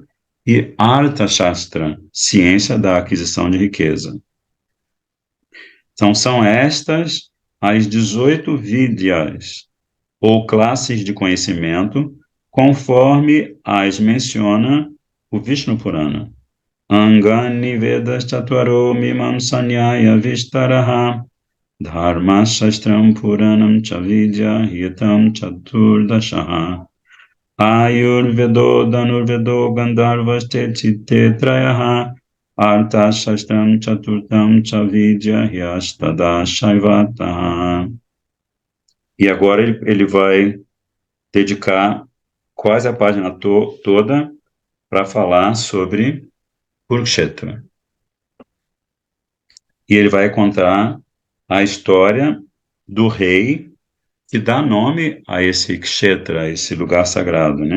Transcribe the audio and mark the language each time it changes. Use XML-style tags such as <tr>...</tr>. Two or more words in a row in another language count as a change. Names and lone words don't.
<pt>E Arthashastra, ciência da aquisição de riqueza. Então, são estas as 18 Vidyas, ou classes de conhecimento, conforme as menciona o Vishnu Purana.</pt> <sa>अङ्गानि वेदाश् चत्वारो मीमांसान्याय विस्तरः धर्म शास्त्रं पुराणं चविद्या हितं चतुर्दशः आयुर्वेदो धनुर्वेदो गान्धर्वश् चित्ते त्रयः अर्थ शास्त्रं चतुर्तं चविद्या ह्यस्तद शैवताः.</sa> <pt>E agora ele vai dedicar quase a página toda para falar sobre Kurukshetra. E ele vai contar a história do rei que dá nome a esse Kshetra, a esse lugar sagrado, né?</pt>